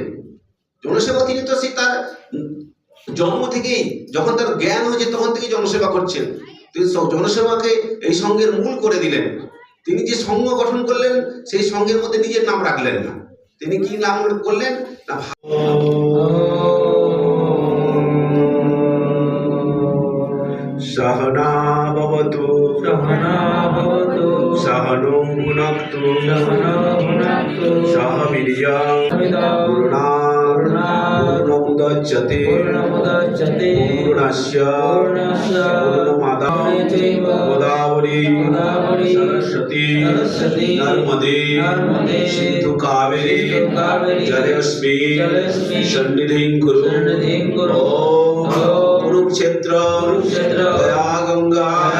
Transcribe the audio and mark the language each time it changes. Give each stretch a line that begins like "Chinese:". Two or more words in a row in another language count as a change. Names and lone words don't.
Bangla: জনসেবা তিনি তো সে তার জন্ম থেকেই, যখন তার জ্ঞান হয়েছে তখন থেকেই জনসেবা করছেন। তিনি জনসেবাকে এই সংঘের মূল করে দিলেন। তিনি যে সংঘ গঠন করলেন সেই সংঘের মধ্যে নিজের নাম রাখলেন না। তিনি কি নাম করলেন না,
Sanskrit: सहना भवतु सहनो भुनक्तु वीर्यं पूर्णमुदच्यते पूर्णस्य पूर्णमादाय गोदावरी सरस्वती नर्मदे सिन्धु कावेरी जलेऽस्मिन् सन्निधिं कुरु ॐ कुरुक्षेत्र दया गंगा